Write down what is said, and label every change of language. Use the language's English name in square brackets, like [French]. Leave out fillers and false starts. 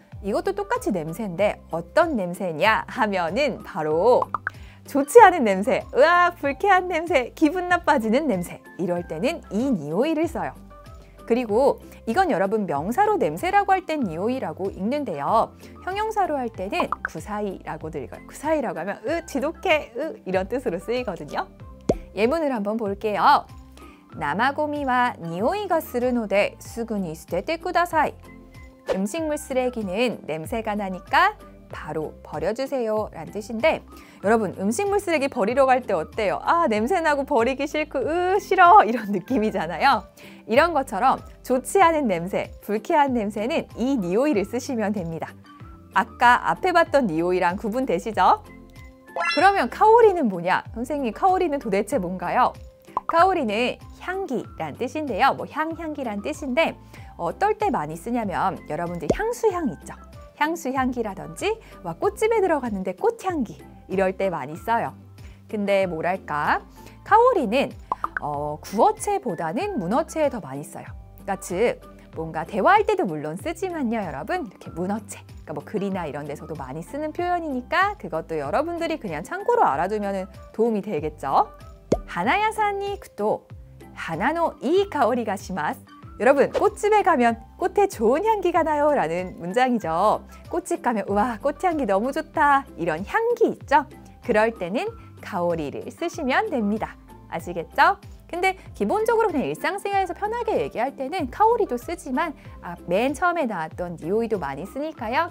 [Korean] 이것도 똑같이 냄새인데 어떤 냄새냐 하면은 바로 좋지 않은 냄새, 으악 불쾌한 냄새, 기분 나빠지는 냄새 이럴 때는 이 니오이를 써요. 그리고 이건 여러분 명사로 냄새라고 할 땐 니오이라고 읽는데요. 형용사로 할 때는 구사이라고도 읽어요. 구사이라고 하면 지독해, 이런 뜻으로 쓰이거든요. 예문을 한번 볼게요. [Japanese] 나마고미와 니오이가するのですぐに捨ててください. [Korean] 음식물 쓰레기는 냄새가 나니까 바로 버려주세요 라는 뜻인데 여러분 음식물 쓰레기 버리러 갈 때 어때요? 냄새나고 버리기 싫고 싫어 이런 느낌이잖아요. 이런 것처럼 좋지 않은 냄새, 불쾌한 냄새는 이 니오이를 쓰시면 됩니다. 아까 앞에 봤던 니오이랑 구분되시죠? 그러면 카오리는 뭐냐? 선생님 카오리는 도대체 뭔가요? 카오리는 향기란 뜻인데요. 향기란 뜻인데 어떨 때 많이 쓰냐면 여러분들 향수향 있죠? 향수향기라든지 꽃집에 들어갔는데 꽃향기 이럴 때 많이 써요. 근데 뭐랄까 카오리는 구어체보다는 문어체에 더 많이 써요. 그러니까 즉 뭔가 대화할 때도 물론 쓰지만요 여러분 이렇게 문어체 그러니까 글이나 이런 데서도 많이 쓰는 표현이니까 그것도 여러분들이 그냥 참고로 알아두면 도움이 되겠죠. [Japanese] 하나야산に行くと花のいい香りがします. [Korean] 여러분 꽃집에 가면 꽃에 좋은 향기가 나요 라는 문장이죠. 꽃집 가면 우와 꽃향기 너무 좋다 이런 향기 있죠. 그럴 때는 가오리를 쓰시면 됩니다. 아시겠죠? 근데 기본적으로 그냥 일상생활에서 편하게 얘기할 때는 카오리도 쓰지만 맨 처음에 나왔던 니오이도 많이 쓰니까요.